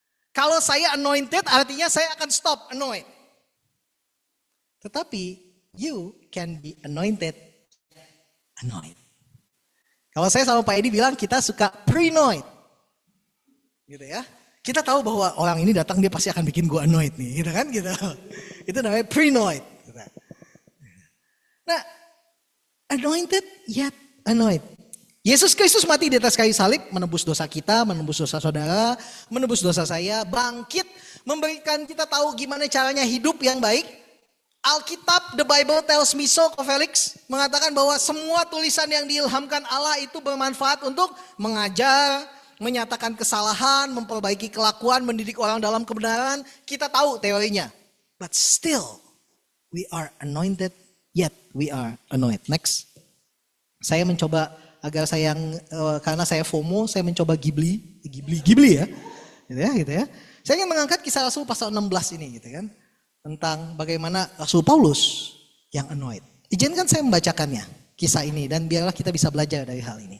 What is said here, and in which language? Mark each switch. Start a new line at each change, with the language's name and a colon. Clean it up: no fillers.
Indonesian: Kalau saya anointed artinya saya akan stop annoyed. Tetapi
English: you can be anointed, annoyed.
Indonesian: Kalau saya sama Pak Edi bilang kita suka pre-noid. Gitu ya. Kita tahu bahwa orang ini datang dia pasti akan bikin gua annoyed nih. Gitu kan gitu. Itu namanya pre-noid.
English: Nah, anointed yet annoyed.
Indonesian: Yesus Kristus mati di atas kayu salib, menebus dosa kita, menebus dosa saudara, menebus dosa saya, bangkit, memberikan kita tahu gimana caranya hidup yang baik. Alkitab,
English: the Bible tells me so,
Indonesian: Ko Felix, mengatakan bahwa semua tulisan yang diilhamkan Allah itu bermanfaat untuk mengajar, menyatakan kesalahan, memperbaiki kelakuan, mendidik orang dalam kebenaran. Kita tahu teorinya.
English: But still, we are anointed, yet we are annoyed. Next.
Indonesian: Saya mencoba agar karena saya FOMO, saya mencoba Ghibli ya. Gitu ya. Saya ingin mengangkat Kisah Rasul pasal 16 ini gitu kan. Tentang bagaimana Rasul Paulus yang annoyed. Izinkan saya membacakannya, kisah ini, dan biarlah kita bisa belajar dari hal ini.